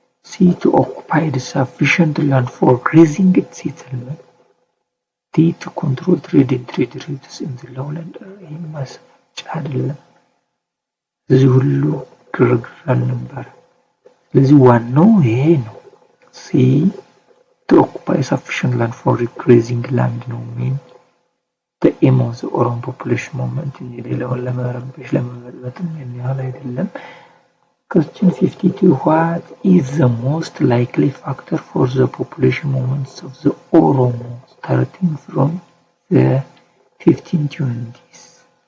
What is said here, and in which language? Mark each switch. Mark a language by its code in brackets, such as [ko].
[en] C. to occupy the sufficient land for raising its settlement. D. to control trade and trade routes in the lowland area. [am] ማስፈጫ አይደለም። እዚህ ሁሉ ግርግር አልነበረ። ስለዚህ ዋናው ይሄ ነው። C. [en] to occupy sufficient land for grazing land ነው mean the aim of the Oromo population movement [am] ሌላውን ለመረበሽ ለመበጥበጥም ያህል አይደለም። [en] Question 52. What is the most likely factor for the population movements of the Oromo starting from the 1520s?